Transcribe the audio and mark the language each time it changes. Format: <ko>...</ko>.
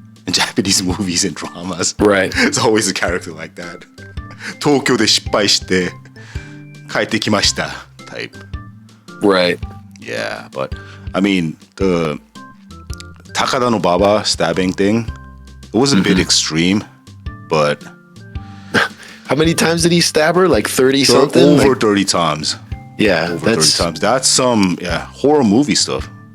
<en>In Japanese movies and dramas. Right. It's always a character like that.</en> <ja>東京で失敗して帰ってきました type.</ja> <en>Right. Yeah, but I mean, the Takada no Baba stabbing thing, it was a bit extreme, but... How many times did he stab her? Like 30 something? Over 30 times. Yeah. Over 30 times. That's some horror movie stuff.</en>